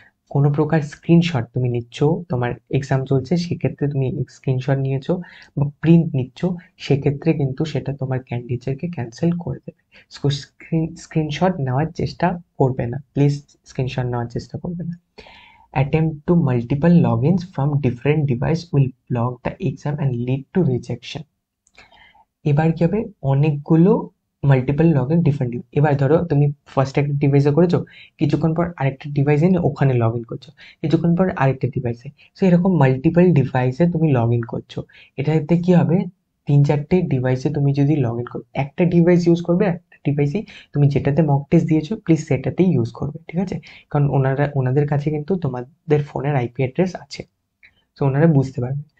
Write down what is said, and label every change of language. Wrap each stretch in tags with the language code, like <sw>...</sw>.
<bn>কোনো প্রকার স্ক্রিনশট তুমি নিচ্ছ, তোমার এক্সাম চলছে সেক্ষেত্রে তুমি স্ক্রিনশট নিয়েছো বা প্রিন্ট নিচ্ছ, সেক্ষেত্রে কিন্তু সেটা তোমার ক্যান্ডিডেটকে ক্যান্সেল করে দেবে। স্ক্রিনশট নেওয়ার চেষ্টা করবে না, প্লিজ স্ক্রিনশট নেওয়ার চেষ্টা করবে না।</bn> <en>Attempt to multiple logins from different device will block the exam and lead to rejection.</en> <bn>এবার কি হবে, অনেকগুলো মাল্টিপল লগ ইন ডিফারেন্ট, এবার ধরো তুমি ফার্স্ট একটা ডিভাইসে করেছো, কিছুক্ষণ পর আরেকটা ডিভাইসে নিয়ে ওখানে লগ ইন করছো, কিছুক্ষণ পর আরেকটা ডিভাইসে, সো এরকম মাল্টিপল ডিভাইসে তুমি লগ ইন করছো, এটাতে কি হবে, 3-4টে ডিভাইসে তুমি যদি লগ ইন করো, একটা ডিভাইস ইউজ করবে, একটা ডিভাইসে তুমি যেটাতে মক টেস্ট দিয়েছো প্লিজ সেটাতেই ইউজ করবে, ঠিক আছে, কারণ ওনাদের কাছে কিন্তু তোমাদের ফোনের আইপি অ্যাড্রেস আছে, সো ওনারা বুঝতে পারবে।</bn>